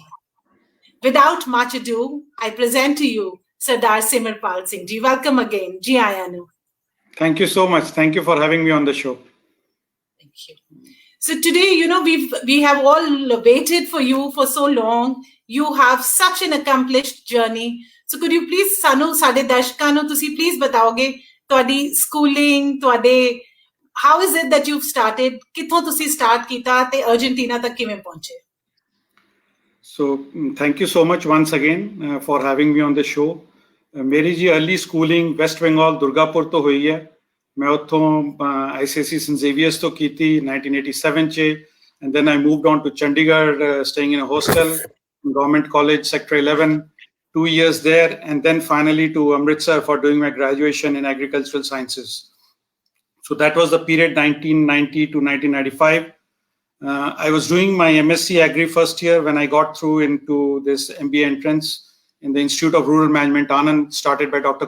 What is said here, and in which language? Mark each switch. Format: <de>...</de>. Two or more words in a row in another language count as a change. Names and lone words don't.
<en>Without much ado, I present to you Sardar Simarpal Singh ji. Welcome again,</en> <pa>ਜੀ ਆਇਆਂ ਨੂੰ.</pa> <en>Thank you so much. Thank you for having me on the show. Thank you. So today, we have all waited for you for so long. You have such an accomplished journey. So could you please,</en> <pa>ਸਾਨੂੰ ਸਾਡੇ ਦਰਸ਼ਕਾਂ ਨੂੰ ਤੁਸੀਂ please ਬਤਾਓਗੇ ਤੁਹਾਡੀ schooling,</pa> <en>how is it that you've started?</en> <pa>ਕਿੱਥੋਂ ਤੁਸੀਂ start ਕੀਤਾ ਤੇ ਅਰਜਨਟੀਨਾ ਤੱਕ ਕਿਵੇਂ ਪਹੁੰਚੇ?</pa> <en>So thank you so much once again for having me on the show.</en> <pa>ਮੇਰੀ ਜੀ अर्ली ਸਕੂਲਿੰਗ ਵੈਸਟ ਬੰਗਾਲ ਦੁਰਗਾਪੁਰ ਤੋਂ ਹੋਈ ਹੈ। ਮੈਂ ਉੱਥੋਂ ICSE St. Xavier's ਤੋਂ ਕੀਤੀ 1987 ਚ,</pa> <en>and then I moved on to Chandigarh, staying in a hostel, Government College, Sector 11, 2 years there, and then finally to Amritsar for doing my graduation in agricultural sciences. So that was the period 1990 to 1995. I was doing my MSc Agri first year when I got through into this MBA entrance in the Institute of Rural Management, Anand, started by Dr.</en>